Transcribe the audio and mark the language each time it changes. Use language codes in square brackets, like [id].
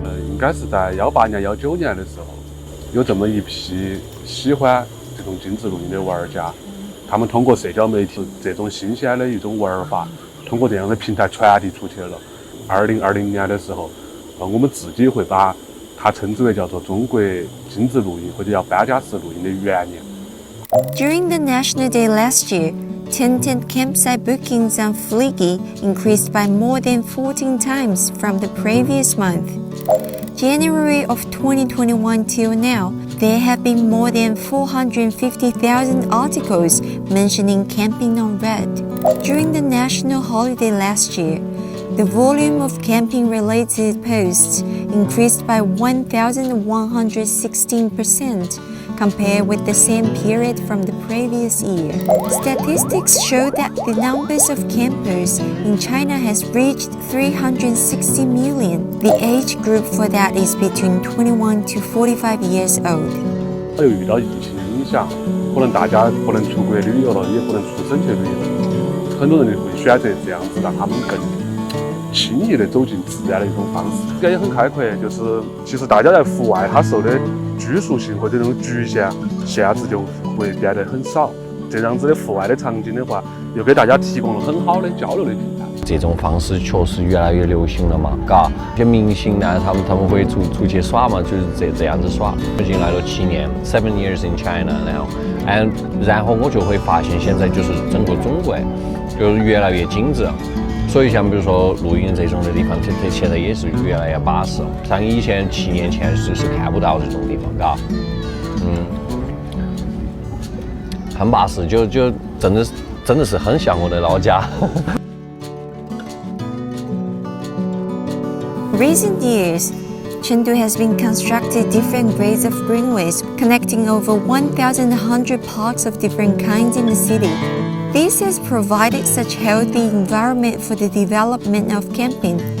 [zh] 应该是在18年、19年的时候，有这么一批喜欢这种精致露营的玩家，他们通过社交媒体这种新鲜的一种玩法，通过这样的平台传递出去了。 2020年的时候，我们自己会把它称之为叫做中国精致露营或者叫搬家式露营的元年。 [en] During the National Day last year, tent campsite bookings on Fliggy increased by more than 14 times from the previous month. January of 2021 till now, there have been more than 450,000 articles mentioning camping on Red. During the national holiday last year, the volume of camping-related posts increased by 1,116% compared with the same period from the previous year. Statistics show that the numbers of campers in China has reached 360 million. The age group for that is between 21 to 45 years old. [zh] 又遇到疫情影响，可能大家不能出国旅游了，也不能出省去旅游，很多人就会选择这样子，让他们更轻易地走进自然的一种方式。这也很开阔，就是其实大家在户外，它受的拘束性或者这种局限制就会变得很少。这样子的户外的场景的话，又给大家提供了很好的交流的平台。这种方式确实越来越流行了嘛，嘎。一些明星呢，他们会出去耍嘛，就是这样子耍。已经来了7年 ， [en] 7 years in China now， [zh] 然后我就会发现现在就是整个中国就是越来越精致。所以像比如说露营这种的地方，它现在也是越来越巴适。像以前7年前是看不到这种地方，嘎，很巴适，就真的是很像我的老家。 [en] Recent years, Chengdu has been constructed different grades of greenways connecting over 1,100 parks of different kinds in the city. This has provided such healthy environment for the development of camping.